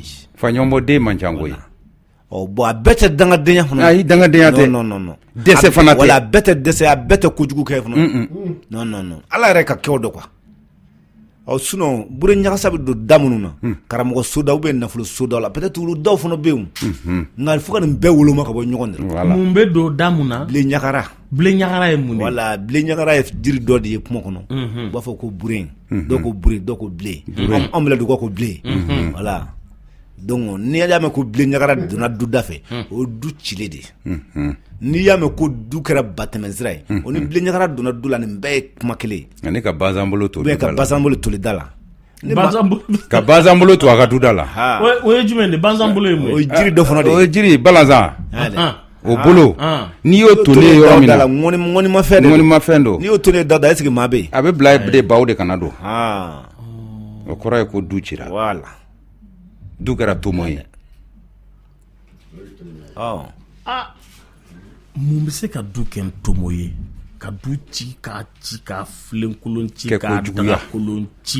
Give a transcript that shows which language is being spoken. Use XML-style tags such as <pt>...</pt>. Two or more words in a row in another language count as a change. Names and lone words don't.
<bm>fa ɲɔgɔn bɔ den man ca koyi bon a bɛɛ tɛ dangadenya fana ayi dangadenya tɛ non dɛsɛ fana tɛ wala a bɛɛ tɛ dɛsɛ a bɛɛ tɛ kojugu kɛ fana non ala yɛrɛ ka kɛw dɔ</bm> <fr>quoi sinon</fr> <bm>bure ɲagasa bɛ don da minnu na karamɔgɔ soda</bm> <fr>ou bien</fr> <bm>nafolo soda la peut-être olu dɔw fana bɛ yen nka fo ka nin bɛɛ woloma ka bɔ ɲɔgɔn de la mun bɛ don da mun na bile ɲagara ye mun de wala bile ɲagara ye jiri dɔ de ye kuma kɔnɔ u b'a fɔ ko bure dɔw ko bure dɔw ko bile anw bɛ dugawu ko bile</bm> <fr>voilà donc</fr> <bm>n'i y'a mɛn ko bile ɲagara donna du da fɛ o du cile de n'i y'a mɛn ko du kɛra batɛmɛsira ye o ni bile ɲagara donna du la nin bɛɛ ye kuma kelen ye ne ka bazanbolo to ka bazanbolo toli da la ka bazanbolo to a ka du da la o ye jumɛn de bazanbolo ye mun ye o ye jiri dɔ fana de ye o ye jiri balazan o bolo n'i y'o tolen yɔrɔ min na ŋɔnimafɛn don n'i y'o tolen da</bm> <fr>est-ce que</fr> <bm>maa bɛ yen a bɛ bila de baw de kana don o kɔrɔ ye ko du cira voilà du kɛra tomo ye mun bɛ se ka du kɛ tomo ye ka du ci k'a filenkolon ci k'a dagakolon ci</bm>